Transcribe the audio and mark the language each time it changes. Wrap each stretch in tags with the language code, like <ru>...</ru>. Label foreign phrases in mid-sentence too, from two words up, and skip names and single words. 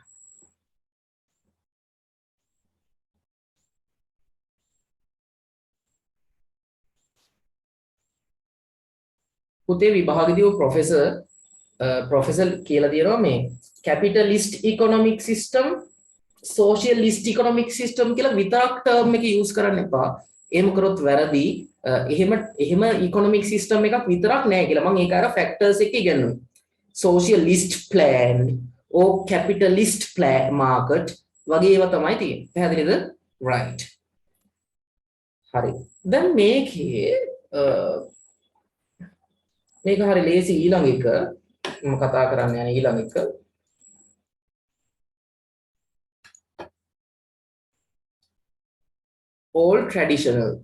<si>පුතේ විභාගයේදී ප්‍රොෆෙසර් කියලා දෙනවා මේ</si> <en>capitalist economic system socialist economic system</en> <si>කියලා විතරක් term එක use කරන්න එපා. එහෙම කරොත් වැරදි. එහෙම</si> <en>economic system</en> <si>එකක් විතරක් නෑ කියලා. මම ඒක අර factors එක ඉගෙනුවා.</si> <en>socialist plan or capitalist plan market</en> <si>වගේ ඒවා තමයි තියෙන්නේ. පැහැදිලිද? right. හරි. දැන් මේකේ මේක හරි ලේසි ඊළඟ එක මම කතා කරන්න යන ඊළඟ එක</si> <en>all traditional</en>